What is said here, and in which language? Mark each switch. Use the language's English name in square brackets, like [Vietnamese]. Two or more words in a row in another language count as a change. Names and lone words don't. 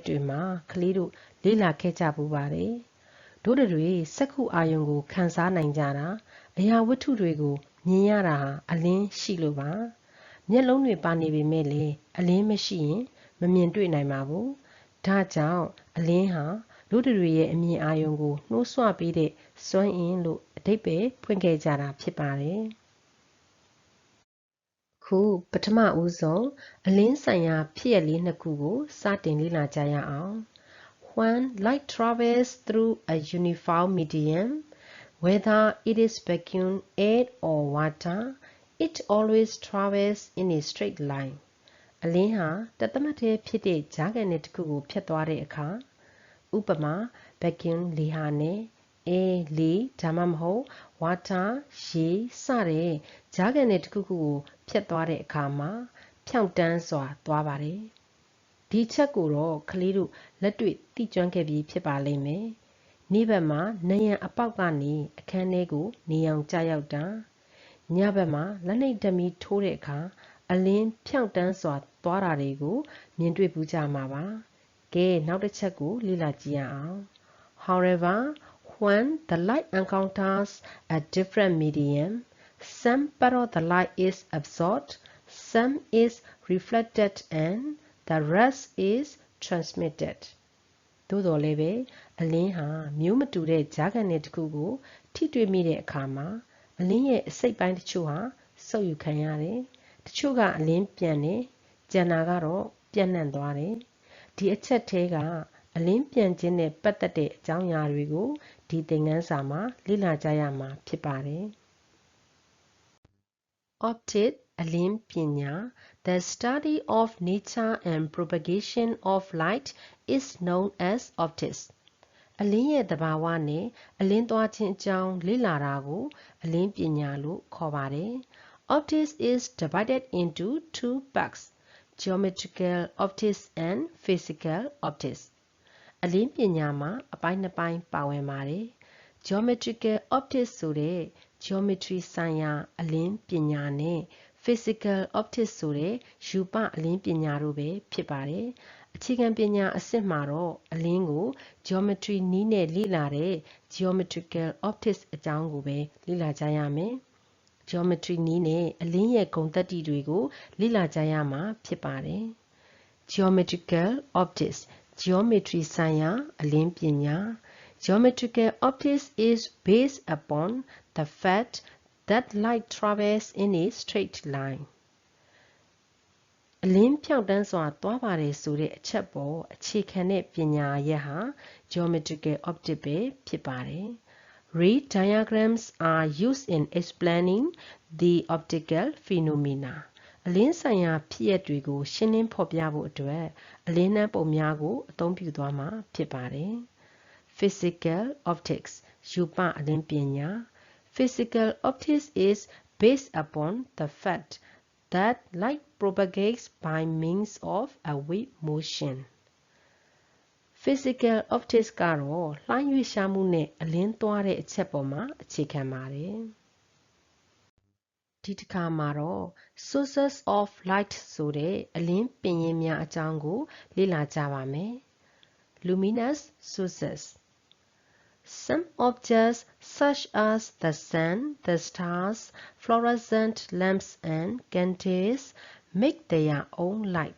[Burmese] တွေမှာကလေးတို့လေ့လာခဲ့ကြပူပါတယ်တို့တွေစက္ခုအာယုံကိုခန်းစားနိုင်ကြတာအရာဝတ္ထုတွေကိုမြင်ရတာဟာအလင်းရှိလို့ပါမျက်လုံးတွေပါနေပေမဲ့လည်းအလင်းမရှိရင်မမြင်တွေ့နိုင်ပါဘူးဒါကြောင့်အလင်းဟာတို့တွေရဲ့အမြင်အာယုံကိုနှိုးဆွပေးတဲ့စွမ်းအင်လို့အဓိပ္ပာယ်ဖွင့်ခဲ့ကြတာဖြစ်ပါတယ် ခုပထမဦးဆုံးအလင်းဆိုင်ရာဖြစ်ရပ်လေးနှစ်ခုကိုစတင်လေ့လာကြရအောင် [English] When light travels through a uniform medium, whether it is vacuum, air or water, it always travels in a straight line. [Burmese] အလင်းဟာတသမတ်တည်းဖြစ်တဲ့ကြားခံနယ်တစ်ခုကိုဖြတ်သွားတဲ့အခါဥပမာ vacuum လေဟာနဲ့ air လေဒါမှမဟုတ် water ရေစတဲ့ကြား ခံနယ်တစ်ခုကိုဖြတ်သွားတဲ့အခါမှာဖြောင့်တန်းစွာသွားပါတယ်ဒီချက်ကိုတော့ကလေးတို့လက်တွေ့သိ ကျွမ်းခဲ့ပြီးဖြစ်ပါလိမ့်မယ်နေ့ဘက်မှာနံရံအပေါက်ကနေအခန်းထဲကိုနေအောင်ကျရောက်တာညဘက်မှာလက်နှိပ်ဓာတ်မီထိုးတဲ့အခါအလင်းဖြောင့်တန်းစွာသွားတာတွေကိုမြင်တွေ့ပူးကြမှာပါကဲနောက်တစ်ချက်ကိုလေ့လာကြည့်ရအောင် [English] However, when the light encounters a different medium, some part of the light is absorbed, some is reflected, and the rest is transmitted. [Burmese] သို့တော်လည်းပဲအလင်းဟာမျိုးမတူတဲ့ကြားခံနယ်တစ်ခုကိုထိတွေ့မိတဲ့အခါမှာအလင်းရဲ့ အစိတ်ပိုင်းတချို့ဟာဆုပ်ယူခံရတယ်။တချို့ကအလင်းပြန်တယ်။ကျန်တာကတော့ပြန့်နှံ့သွားတယ်။ဒီအချက်ထဲကအလင်းပြန်ခြင်းနဲ့ပတ်သက်တဲ့အကြောင်းအရာတွေကိုဒီသင်ခန်းစာမှာလေ့လာကြရမှာဖြစ်ပါတယ်။ Optic အလင်းပညာ [English] The study of nature and propagation of light is known as optics. [Burmese] အလင်းရဲ့သဘာဝနဲ့အလင်းသွားခြင်းအကြောင်းလေ့လာတာကိုအလင်းပညာလို့ခေါ်ပါတယ်။ [English] Optics is divided into two parts, geometrical optics and physical optics. [Burmese] အလင်းပညာမှာအပိုင်းနှစ်ပိုင်းပါဝင်ပါတယ်။ [English] geometrical optics [Burmese] ဆိုတဲ့ geometry ဆိုင်ရာအလင်းပညာနဲ့ physical optics ဆိုတဲ့ရူပအလင်းပညာတို့ပဲဖြစ်ပါတယ်။အခြေခံပညာအဆင့်မှာတော့ အလင်းကို geometry နည်းနဲ့လေ့လာတဲ့ [English] geometrical optics [Burmese] အကြောင်းကိုပဲလေ့လာကြရမယ်။ geometry နည်းနဲ့အလင်းရဲ့ဂုဏ်သတ္တိတွေကိုလေ့လာကြရမှာဖြစ်ပါတယ်။ [English] geometrical optics geometry [Burmese] ဆိုင်ရာအလင်းပညာ [English] Geometrical optics is based upon the fact that light travels in a straight line. [Burmese] အလင်းဖြောင့်တန်းစွာသွားပါတယ်ဆိုတဲ့အချက်ပေါ်အခြေခံတဲ့ပညာရပ်ဟာ [English] geometrical optics [Burmese] ပဲဖြစ်ပါတယ် [English] Ray diagrams are used in explaining the optical phenomena. [Burmese] အလင်းဆိုင်ရာဖြစ်ရပ်တွေကိုရှင်းလင်းဖော်ပြဖို့အတွက်အလင်းနှန်းပုံများကိုအသုံးပြုသွားမှာဖြစ်ပါတယ် [English] Physical optics [Burmese] ရူပအလင်းပညာ [English] Physical optics is based upon the fact that light propagates by means of a wave motion. Physical optics [Burmese] ကတော့လှိုင်းရွေ့ရှားမှုနဲ့အလင်းသွားတဲ့အချက်ပေါ်မှာအခြေခံပါတယ်ဒီတစ်ခါမှာတော့ [English] sources of light [Burmese] ဆိုတဲ့အလင်းပင်ရင်းများအကြောင်းကိုလေ့လာကြပါမယ် [English] Luminous sources Some objects such as the sun, the stars, fluorescent lamps and candles make their own light.